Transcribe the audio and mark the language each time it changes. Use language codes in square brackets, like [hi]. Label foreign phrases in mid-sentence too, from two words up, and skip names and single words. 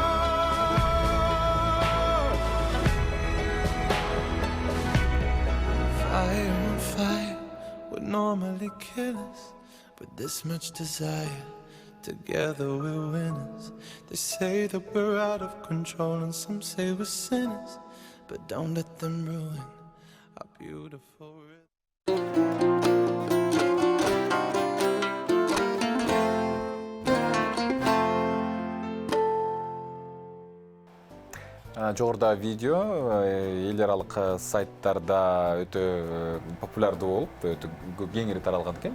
[en] Fire on fire would normally kill us, but this much desire. Together we're winners. They say that we're out of control and some say we're sinners, but don't let them ruin our beautiful rhythm. [ky] Жогоруда видео эл аралык сайттарда өтө популярдуу болуп, өтө кеңири таралган экен.